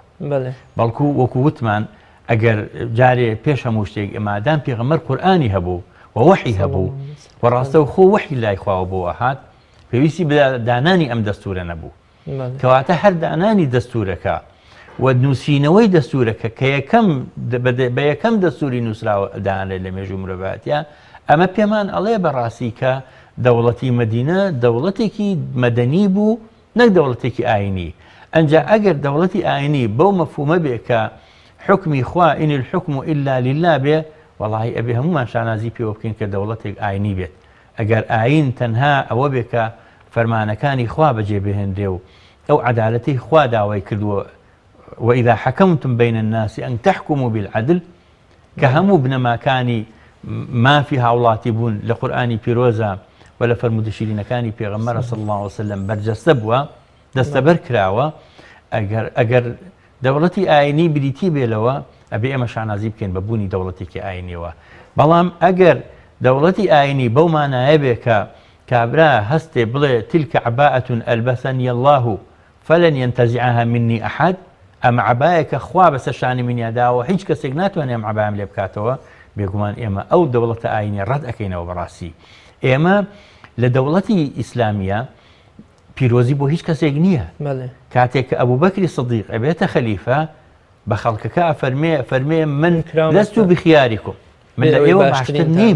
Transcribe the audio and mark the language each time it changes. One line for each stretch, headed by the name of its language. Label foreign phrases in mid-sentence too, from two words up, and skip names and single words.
Central Kurdish: بەڵکو وەکو وتمان ئەگەر جارێ پێش هەموو شتێک ئەمادام پێغەمبەر قورئانی هەبوو وەحی هەبوو وەڕاستە و خۆ وەحی لای خواوە بۆ هات پێویستی دانانی ئەم دەستورە نەبوو کەواتە هەر دانانی دەستورەکە و نووسینەوەی دەستورەکە کە بە یەکەم دەستوری نووسراوە دانێت لە مێژوو مرۆڤایەتیە ئەمە پێمان ئەڵێ بەڕاستی کە دەوڵەتی مەدینە دەوڵەتێکی مەدەنی بوو نەک دەوڵەتێکی ئاینی. ئەنجا ئەگەر دەوڵەتی ئاینی بەو مەفهومە بێ کە حکمی خوا
Arabic: ئین الحکم إلا لله
Central Kurdish: بێ وەڵاهی ئەبێ هەمومان شانازی پێوە بکەین کە دەوڵەتێک ئاینی بێت. ئەگەر ئاین تەنها ئەوە بێ کە فەرمانەکانی خوا بەجێبهێنرێ و ئەو عەدالەتی خوا داوای کردووە
Arabic: وإذا حكمتم بين الناس أن تحكموا بالعدل
Central Kurdish: کە هەموو بنەماکانی مافی هاوڵاتی بوون لە قورئانی پیرۆزە و لە فەرمودەشیرینەکانی پێغەمبەر
Arabic: صلی الله عليه وسلم
Central Kurdish: بەرجەستە بووە دەستەبەر کراوە. ئەگەر دەوڵەتی ئاینی بریتی بێلەوە ئەبێ ئێمە شانازی بکەین بە بوونی دەوڵەتێکی ئاینیەوە. بەڵام ئەگەر دەوڵەتی ئاینی بەو مانایە بێ کە کابرا هەستێ بڵێ
Arabic: تلك عباءة ألبسني الله فلن ينتزعها مني أحد
Central Kurdish: ئەمە عەبایەکە خوا بەسەر شانی منیاداوە هیچ کەسێک ناتوانێت ئەم عەبایم لێ بکاتەوە بێگومان ئێمە ئەو دەوڵەتە ئاینی ڕەت ئەکەینەوە. بەڕاستی ئێمە لە دەوڵەتی ئیسلامیە پیرۆزی بۆ هیچ کەسێک نییە. کاتێک کە ئەبوبەکری سدیق ئەبێتە خەلیفە بە خەڵکەکە فەرمێ من
Arabic: لەست بخیاریکم
Central Kurdish: من لە ئێوە باشتر نیم.